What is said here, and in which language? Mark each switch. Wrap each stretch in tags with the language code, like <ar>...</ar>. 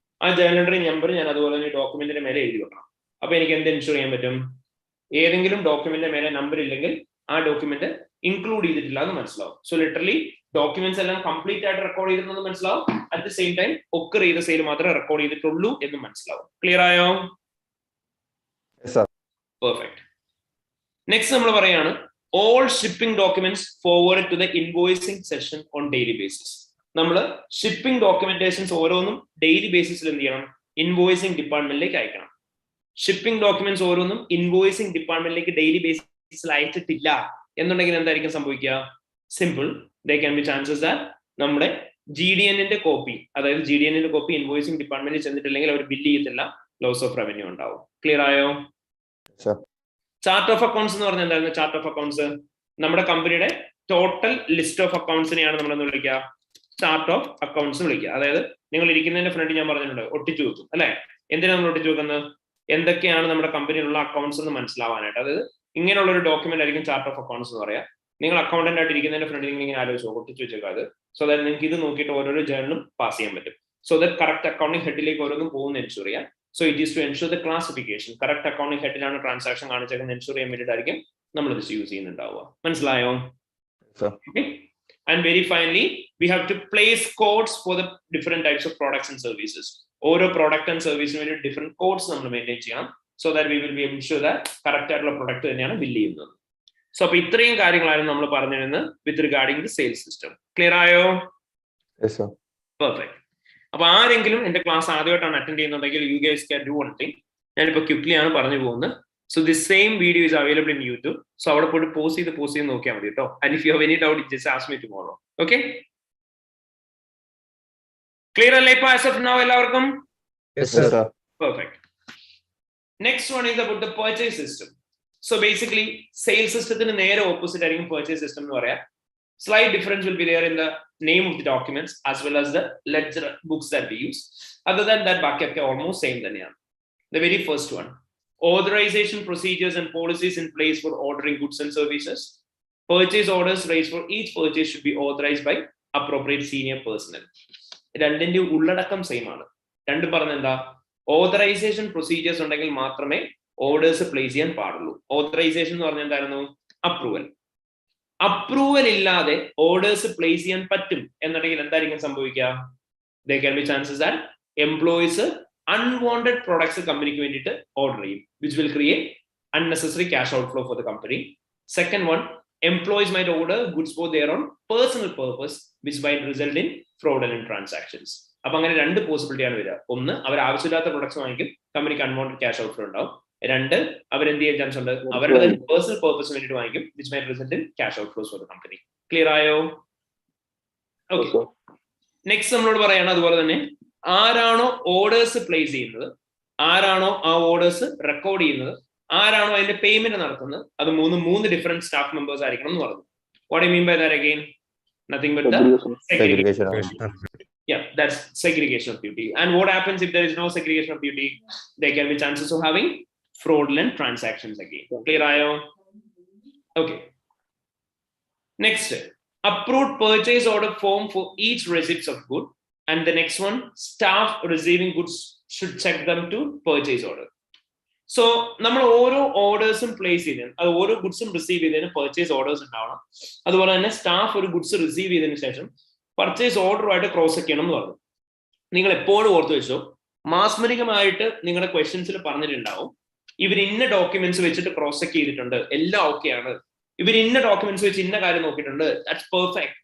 <ml>ആ journal entry number ഞാൻ അതുപോലെ തന്നെ ഡോക്യുമെന്റിന്റെ മേലെ എഴുതി വെക്കണം. അപ്പൊ എനിക്ക് എന്ത് എൻഷുർ ചെയ്യാൻ പറ്റും? ഏതെങ്കിലും ഡോക്യുമെന്റിന്റെ മേലെ നമ്പർ ഇല്ലെങ്കിൽ ആ ഡോക്യുമെന്റ് ഇൻക്ലൂഡ് ചെയ്തിട്ടില്ല എന്ന് മനസ്സിലാവും. സോ ലിറ്ററലി ഡോക്യുമെന്റ്സ് എല്ലാം കംപ്ലീറ്റ് ആയിട്ട് റെക്കോർഡ് ചെയ്തിട്ടുണ്ടെന്ന് മനസ്സിലാവും. At the same time occur ചെയ്ത സെയിൽ മാത്രമേ റെക്കോർഡ് ചെയ്തിട്ടുള്ളൂ എന്ന് മനസ്സിലാവും. ക്ലിയർ ആയോ? പെർഫെക്റ്റ്.</ml> <en>Next നമ്മൾ പറയാണ് all shipping documents forwarded to the invoicing session on daily basis.</en> <ml>നമ്മൾ ഷിപ്പിംഗ് ഡോക്യുമെന്റേഷൻസ് ഓരോന്നും ഡെയിലി ബേസിസിൽ എന്ത് ചെയ്യണം? ഇൻവോയ്സിംഗ് ഡിപ്പാർട്ട്മെന്റിലേക്ക് അയക്കണം. ഷിപ്പിംഗ് ഡോക്യുമെന്റ്സ് ഓരോന്നും ഇൻവോയ്സിംഗ് ഡിപ്പാർട്ട്മെന്റിലേക്ക് ഡെയിലി ബേസിസിൽ അയച്ചിട്ടില്ല എന്നുണ്ടെങ്കിൽ എന്തായിരിക്കും സംഭവിക്കുക? Simple,</ml> <en>they can be chances that</en> <ml>നമ്മുടെ GDNന്റെ കോപ്പി, അതായത് GDNന്റെ കോപ്പി ഇൻവോയ്സിംഗ് ഡിപ്പാർട്ട്മെന്റിൽ ചെന്നിട്ടില്ലെങ്കിൽ അവർ ബില്ല് ചെയ്യത്തില്ല, ലോസ് ഓഫ് റവന്യൂ ഉണ്ടാവും. ക്ലിയർ ആയോ? ചാർട്ട് ഓഫ് അക്കൗണ്ട്സ് എന്ന് പറഞ്ഞാൽ എന്തായിരുന്നു? ചാർട്ട് ഓഫ് അക്കൗണ്ട്സ് നമ്മുടെ കമ്പനിയുടെ ടോട്ടൽ ലിസ്റ്റ് ഓഫ് അക്കൗണ്ട്സിനെയാണ് നമ്മളെന്ന് വിളിക്കുക, ചാർട്ട് ഓഫ് അക്കൗണ്ട്സ് വിളിക്കുക. അതായത് നിങ്ങൾ ഇരിക്കുന്നതിന്റെ ഫ്രണ്ട് ഞാൻ പറഞ്ഞിട്ടുണ്ട് ഒട്ടിച്ചു വെക്കും അല്ലെ. എന്തിനാണ് നമ്മൾ ഒട്ടിച്ചു വെക്കുന്നത്? എന്തൊക്കെയാണ് നമ്മുടെ കമ്പനിയിലുള്ള അക്കൗണ്ട്സ് എന്ന് മനസ്സിലാവാനായിട്ട്. അതായത് ഇങ്ങനെയുള്ള ഒരു ഡോക്യുമെന്റ് ആയിരിക്കും ചാർട്ട് ഓഫ് അക്കൗണ്ട്സ് എന്ന് പറയാം. നിങ്ങൾ അക്കൗണ്ടന്റ് ആയിട്ട് ഇരിക്കുന്നതിന്റെ ഫ്രണ്ട് നിങ്ങൾ ഇങ്ങനെ ആലോചിച്ചു ഒട്ടിച്ചു വെച്ചേക്കാം അത്. സോ ദാറ്റ് നിങ്ങൾക്ക് ഇത് നോക്കിയിട്ട് ഓരോരോ ജേർണലും പാസ് ചെയ്യാൻ പറ്റും. സോ ദാറ്റ് കറക്റ്റ് അക്കൗണ്ടിങ് ഹെഡിലേക്ക് ഓരോന്നും പോകുന്ന എൻഷുർ ചെയ്യാം.</ml> <en>So it is to ensure the classification.</en> <ml>Correct accounting headline transaction കാണിച്ചേക്കുന്ന ensure ചെയ്യാൻ വേണ്ടിയിട്ടായിരിക്കും നമ്മൾ ഇത് യൂസ് ചെയ്യുന്നുണ്ടാവുക. മനസ്സിലായോ? Okay.</ml> <en>And very finally, we have to place codes for the different types of products and services.</en> <ml>ഓരോ product and സർവീസിന് വേണ്ടി different codes നമ്മൾ maintain ചെയ്യണം.</ml> <en>So that we will be able to ensure that</en> <ml>correct ആയിട്ടുള്ള product തന്നെയാണ് bill ചെയ്യുന്നത്. So അപ്പൊ ഇത്രയും കാര്യങ്ങളായിരുന്നു നമ്മൾ പറഞ്ഞിരുന്നത് വിത്ത് regarding the sales system. Clear ആയോ? പെർഫെക്റ്റ്. അപ്പൊ ആരെങ്കിലും എന്റെ ക്ലാസ് ആദ്യമായിട്ടാണ് അറ്റൻഡ് ചെയ്യുന്നുണ്ടെങ്കിൽ</ml> <en>You guys can do one thing.</en> <ml>ഞാനിപ്പോ ക്വിക്ലി ആണ് പറഞ്ഞു പോകുന്നത്.</ml> <en>So this same video is available in YouTube.</en> <ml>So അവിടെ പോയിട്ട് പോസ്റ്റ് ചെയ്ത് നോക്കിയാൽ മതി കേട്ടോ.</ml> <en>And if you have any doubt just ask me tomorrow.</en> <ml>Okay, clear അല്ലേ ഇപ്പൊ ആസ് ഓഫ് നൗ എല്ലാവർക്കും? Perfect.</ml> <en>Next one is about the purchase system.</en> <ml>So basically sales സിസ്റ്റത്തിന് നേരെ ഓപ്പോസിറ്റ് ആയിരിക്കും പർച്ചേസ് സിസ്റ്റം എന്ന് പറയാം.</ml> <en>Slight difference will be there in the name of the documents as well as the ledger books that we use. Other than that,</en> <ml>baaki almost same thaniyanu.</ml> <en>The very first one, authorization procedures and policies in place for ordering goods and services. Purchase orders raised for each purchase should be authorized by appropriate senior personnel.</en> <ml>രണ്ടിന്റെ ഉള്ളടക്കം same ആണ്. രണ്ടും പറഞ്ഞ എന്താ, authorisation procedures ഉണ്ടെങ്കിൽ മാത്രമേ orders place ചെയ്യാൻ പാടുള്ളൂ. ഓതറൈസേഷൻ എന്ന് പറഞ്ഞാൽ എന്തായിരുന്നു? അപ്രൂവൽ. അപ്രൂവൽ ഇല്ലാതെ ഓർഡേഴ്സ് പ്ലേസ് ചെയ്യാൻ പറ്റും എന്നുണ്ടെങ്കിൽ എന്തായിരിക്കും സംഭവിക്കുക?</ml> <en>there can be chances that employees unwanted products</en> <ml>കമ്പനിക്ക് വേണ്ടിയിട്ട് ഓർഡർ ചെയ്യും,</ml> <en>which will create unnecessary cash outflow for the company. Second one, employees might order goods for their own personal purpose, which might result in fraudulent transactions.</en> <ml>അപ്പൊ അങ്ങനെ രണ്ട് possibility ആണ് വരിക. ഒന്ന്, അവർ ആവശ്യമില്ലാത്ത പ്രൊഡക്ട്സ് വാങ്ങിക്കും, കമ്പനിക്ക് അൺവാണ്ടഡ് ക്യാഷ് ഔട്ട്ഫ്ലോ ഉണ്ടാവും. രണ്ട്, അവരെന്ത് ചെയ്യാൻ ചാൻസ് ഉണ്ട്? അവരുടെ പേഴ്സണൽ പർപ്പസിന് വേണ്ടിയിട്ട് വാങ്ങിക്കും,</ml> <en>which might result in cash outflows for the company.</en> <ml>Clear ആയോ? ഓക്കെ, നെക്സ്റ്റ് നമ്മളോട് പറയാണ് അതുപോലെ തന്നെ ആരാണോ ഓർഡേഴ്സ് പ്ലേസ് ചെയ്യുന്നത്, ആരാണോ ആ ഓർഡേഴ്സ് റെക്കോർഡ് ചെയ്യുന്നത്, ആരാണോ അതിന്റെ പേയ്മെന്റ് നടത്തുന്നത്, അത് മൂന്ന് ഡിഫറെന്റ് സ്റ്റാഫ് മെമ്പേഴ്സ് ആയിരിക്കണം എന്ന് പറഞ്ഞു.</ml> <en>What do you mean by that again? Nothing but the segregation. Yeah, that's segregation of duty. And what happens if there is no segregation of duty? There can be chances of having fraudulent transactions again. Clear ayo? Okay. Next, approved purchase order form for each receipts of good. And the next one, staff receiving goods should check them to purchase order.</en> <ml>So നമ്മൾ ഓരോ ഓർഡേഴ്സും place ചെയ്തതിന്, അത് ഓരോ ഗുഡ്സും receive ചെയ്തതിന് purchase orders ഉണ്ടാവണം. അതുപോലെ തന്നെ staff ഒരു ഗുഡ്സ് റിസീവ് ചെയ്തതിനു ശേഷം പർച്ചേസ് ഓർഡറുമായിട്ട് ക്രോസ് ചെക്ക് ചെയ്യണം എന്ന് പറഞ്ഞു. നിങ്ങൾ എപ്പോഴും ഓർത്ത് വെച്ചോ, മാസ്മരികമായിട്ട് നിങ്ങളുടെ ക്വസ്റ്റ്യൻസിൽ പറഞ്ഞിട്ടുണ്ടാവും ഇവർ ഇന്ന ഡോക്യുമെന്റ്സ് വെച്ചിട്ട് ക്രോസ് ചെക്ക് ചെയ്തിട്ടുണ്ട്, എല്ലാം ഓക്കെ ആണ്, ഇവർ ഇന്ന ഡോക്യുമെന്റ്സ് വെച്ച് ഇന്ന കാര്യം നോക്കിയിട്ടുണ്ട്,</ml> <en>That's perfect.</en>